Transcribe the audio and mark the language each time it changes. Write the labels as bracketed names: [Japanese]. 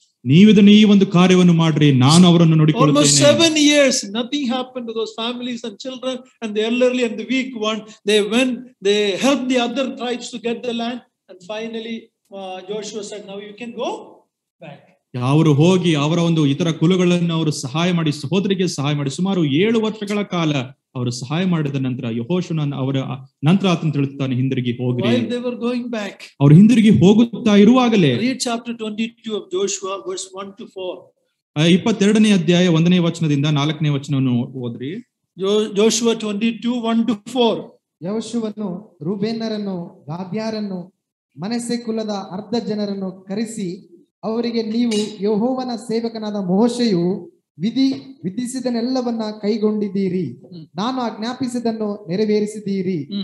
[Kannada] ನೀವಿದನ್ನು ಈ ಒಂದು ಕಾರ್ಯವನ್ನು ಮಾಡ್ರಿ, ನಾನು ಅವರನ್ನು ನೋಡಿಕೊಳ್ಳುತ್ತೇನೆ. [English] Almost 7 years nothing happened to those families and children and the elderly and the weak one. They helped the other tribes to get the land, and finally Joshua said, now you can go back. [Kannada] ಅವರು ಹೋಗಿ ಅವರ ಒಂದು ಇತರ ಕುಲಗಳನ್ನು ಅವರು ಸಹಾಯ ಮಾಡಿ ಸಹೋದರಿಗೆ ಸಹಾಯ ಮಾಡಿ ಸುಮಾರು 7 ವರ್ಷಗಳ ಕಾಲ ಅವರು ಸಹಾಯ ಮಾಡಿದ ನಂತರ ಯೆಹೋಶುವನ ಅವರ ನಂತರ ಆತನು ತಿಳಿಸುತ್ತಾನೆ, ಹಿಂದಿರುಗಿ ಹೋಗ್ರಿ. [English] While they were going back, [Kannada] ಅವರು ಹಿಂದಿರುಗಿ ಹೋಗುತ್ತಾ ಇರುವಾಗಲೇ [English] read chapter 22 of Joshua verse 1 to 4. [Kannada] 22ನೇ ಅಧ್ಯಾಯ 1ನೇ ವಚನದಿಂದ 4ನೇ ವಚನವನ್ನು ಓದ್ರಿ. [English] Joshua 22 1 to 4. [Kannada] ಯೆಹೋಶುವನು ರೂಬೇನರನ್ನು, ಗಾದ್ಯರನ್ನು, ಮನಸ್ಸೆ ಕುಲದ ಅರ್ಧ ಜನರನ್ನು ಕರೆಸಿ ಅವರಿಗೆ, ನೀವು ಯೆಹೋವನ ಸೇವಕನಾದ ಮೋಶೆಯು ವಿಧಿಸಿದನೆಲ್ಲವನ್ನ ಕೈಗೊಂಡಿದ್ದೀರಿ, ನಾನು ಆಜ್ಞಾಪಿಸಿದನ್ನು ನೆರವೇರಿಸಿದ್ದೀರಿ.